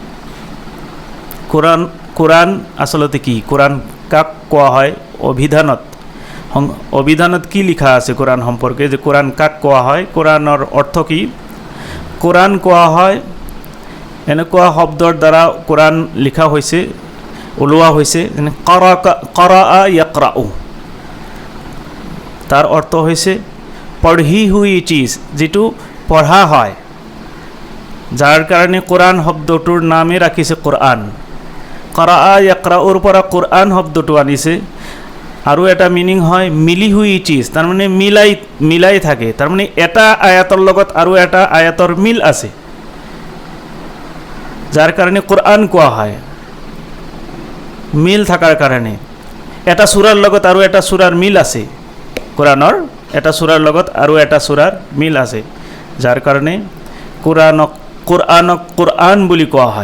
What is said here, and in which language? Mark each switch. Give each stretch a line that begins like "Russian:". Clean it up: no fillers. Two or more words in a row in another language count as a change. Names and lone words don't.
Assamese: কোৰাণ আচলতে কি, কোৰাণ কাক কোৱা হয়। অভিধানত কি লিখা আছে কোৰাণ সম্পৰ্কে, যে কোৰাণ কাক কোৱা হয়, কোৰাণৰ অৰ্থ কি। কোৰাণ কোৱা হয় এনেকুৱা শব্দৰ দ্বাৰা কোৰাণ লিখা হৈছে, ওলোৱা হৈছে, যেনে
Arabic: قرأ يقرأ,
Assamese: তাৰ অৰ্থ হৈছে
Hindi: पढ़ी हुई चीज़,
Assamese: যিটো পঢ়া হয়, যাৰ কাৰণে কোৰাণ শব্দটোৰ নামে ৰাখিছে কোৰআন।
Arabic: قرأ يقرأ
Assamese: ৰ পৰা কোৰআন শব্দটো আনিছে। আৰু এটা মিনিং হয়
Hindi: मिली हुई चीज़,
Assamese: তাৰমানে মিলাই থাকে, তাৰমানে এটা আয়াতৰ লগত আৰু এটা আয়াতৰ মিল আছে, যাৰ কাৰণে কোৰআন কোৱা হয়। মিল থকাৰ কাৰণে এটা সূৰাৰ লগত আৰু এটা সূৰাৰ মিল আছে, কোৰাণৰ এটা সূৰাৰ লগত আৰু এটা সূৰাৰ মিল আছে, যাৰ কাৰণে কোৰাণক কোৰআন বুলি কোৱা হয়।